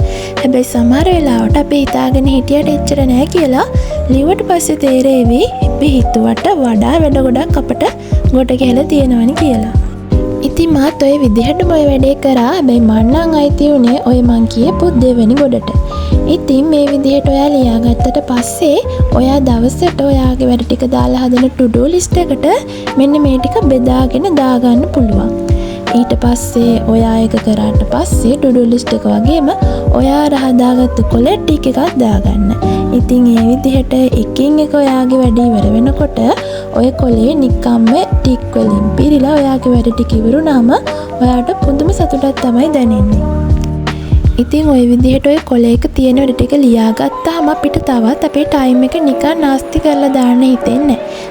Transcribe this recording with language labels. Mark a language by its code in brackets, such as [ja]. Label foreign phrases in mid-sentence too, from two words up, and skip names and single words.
[si] හැබැයි සමහර වෙලාවට අපි හිතාගෙන හිටියට එච්චර නැහැ කියලා ලිව්වට පස්සේ තේරෙවි අපි හිතුවට වඩා වැඩ ගොඩක් අපට ගොඩ ගිහලා තියෙනවනේ කියලා. ඉතින් මාත් ඔය විදිහටම ඔය වැඩේ කරා. හැබැයි මං නම් අයිති උනේ ඔය මං කියපු දෙවෙනි ගොඩට. ඉතින් මේ විදිහට ඔයා ලියාගත්තට පස්සේ ඔයා දවසට ඔයාගේ වැඩ ටික දාලා හදන [en] to-do list [si] එකට මෙන්න මේ ටික බෙදාගෙන දාගන්න පුළුවන්. ඊට පස්සේ ඔයා එක කරාට පස්සේ [en] to-do list [si] එක වගේම ඔයා හදාගත්තු කොලෙට් ටික එකක් දාගන්න. ඉතින් ඒ විදිහට එකින් එක ඔයාගේ වැඩ ඉවර වෙනකොට ඔය කොලේ නිකම්ම ටික් වලින් පිරීලා ඔයාගේ වැඩ ටික ඉවරුනහම ඔයාට පුදුම සතුටක් තමයි දැනෙන්නේ. ඉතින් ওই විදිහට ඔය කොලේක තියෙන වැඩ ටික ලියාගත්තාම අපිට තවත් අපේ ටයිම් එක නිකන් නාස්ති කරලා දාන්න හිතෙන්නේ නැහැ.